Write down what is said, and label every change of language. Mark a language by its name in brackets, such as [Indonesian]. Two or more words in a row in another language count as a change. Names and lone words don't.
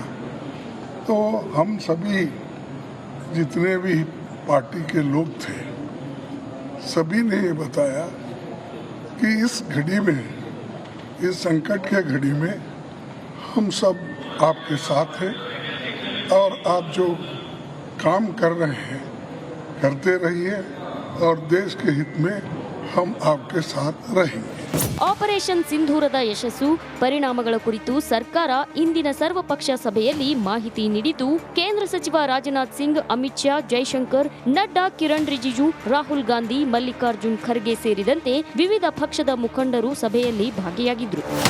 [Hindi] तो हम सभी जितने भी पार्टी के लोग थे सभी ने ये बताया कि इस घड़ी में, इस संकट के घड़ी में हम सब आपके साथ हैं और आप जो काम कर रहे हैं करते रहिए और देश के हित में हम आपके साथ रहेंगे. [Kannada] ಆಪರೇಷನ್ ಸಿಂಧೂರದ ಯಶಸ್ಸು ಪರಿಣಾಮಗಳ ಕುರಿತು ಸರ್ಕಾರ ಇಂದಿನ ಸರ್ವಪಕ್ಷ ಸಭೆಯಲ್ಲಿ ಮಾಹಿತಿ ನೀಡಿದ್ದು, ಕೇಂದ್ರ ಸಚಿವ ರಾಜನಾಥ್ ಸಿಂಗ್, ಅಮಿತ್ ಶಾ, ಜೈಶಂಕರ್, ನಡ್ಡಾ, ಕಿರಣ್ ರಿಜಿಜು, ರಾಹುಲ್ ಗಾಂಧಿ, ಮಲ್ಲಿಕಾರ್ಜುನ್ ಖರ್ಗೆ ಸೇರಿದಂತೆ ವಿವಿಧ ಪಕ್ಷದ ಮುಖಂಡರು ಸಭೆಯಲ್ಲಿ ಭಾಗಿಯಾಗಿದ್ದರು.